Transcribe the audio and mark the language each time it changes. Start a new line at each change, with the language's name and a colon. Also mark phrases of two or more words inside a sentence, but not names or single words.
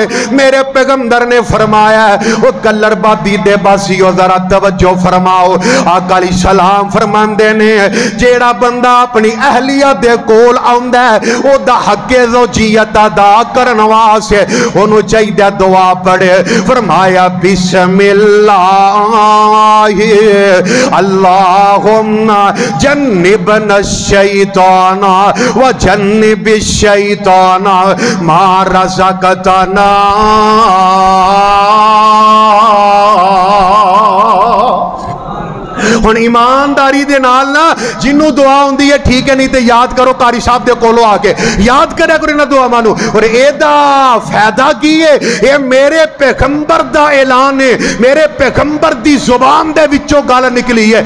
Punjabi: ਮੇਰੇ ਪੈਗ਼ੰਬਰ ਨੇ ਫ਼ਰਮਾਇਆ ਵੋ ਕੱਲਰਬਾਦੀ ਦੇ ਵਾਸੀਓ ਜ਼ਰਾ ਤਵੱਜੋ ਫ਼ਰਮਾਓ। ਆਕਾ ਅਲੈਹਿੱਸਲਾਮ ਫ਼ਰਮਾਂਦੇ ਨੇ ਜਿਹੜਾ ਬੰਦਾ ਅਪਣੀ ਅਹਲੀਆ ਦੇ ਕੋਲ ਆਉਂਦਾ ਹੈ ਓਦਾ ਹੱਕੇ ਜ਼ੌਜੀਅਤ ਅਦਾ ਕਰਨ ਵਾਸਤੇ ਓਨੂੰ ਚਾਹੀਦਾ ਦੁਆ ਪੜ੍ਹੇ।
Arabic: فرمايا بسم الله اللهم جنبنا الشيطان وجنب الشيطان ما رزقتنا.
Punjabi: ਹੁਣ ਈਮਾਨਦਾਰੀ ਦੇ ਨਾਲ ਨਾ ਜਿਹਨੂੰ ਦੁਆ ਆਉਂਦੀ ਹੈ ਠੀਕ ਹੈ, ਨਹੀਂ ਤੋ ਯਾਦ ਕਰੋ ਕਾਰੀ ਸਾਹਬ ਦੇ ਕੋਲੋਂ ਆਕੇ ਯਾਦ ਕਰਿਆ ਕਰੋ ਇਨ੍ਹਾਂ ਦੁਆ ਮਾਨੂੰ। ਔਰ ਏਦਾ ਫ਼ਾਇਦਾ ਕੀ ਹੈ, ਯੇ ਮੇਰੇ ਪੈਗ਼ੰਬਰ ਦਾ ਐਲਾਨ ਹੈ, ਮੇਰੇ ਪੈਗ਼ੰਬਰ ਦੀ ਜ਼ੁਬਾਨ ਦੇ ਵਿਚੋਂ ਗੱਲ ਨਿਕਲੀ ਹੈ।